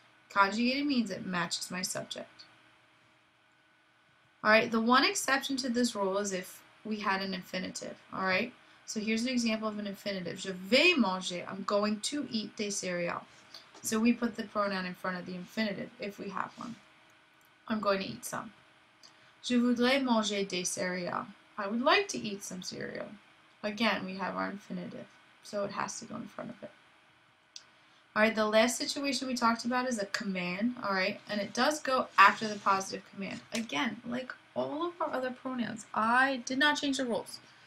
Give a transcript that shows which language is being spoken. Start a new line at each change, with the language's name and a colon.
English: Conjugated means it matches my subject. All right, the one exception to this rule is if we had an infinitive. All right, so here's an example of an infinitive.
French: Je vais manger.
English: I'm going to eat
French: des céréales.
English: So we put the pronoun in front of the infinitive if we have one. I'm going to eat some.
French: Je voudrais manger des céréales.
English: I would like to eat some cereal. Again, we have our infinitive, so it has to go in front of it. All right, the last situation we talked about is a command, all right, and it does go after the positive command. Again, like all of our other pronouns, I did not change the rules.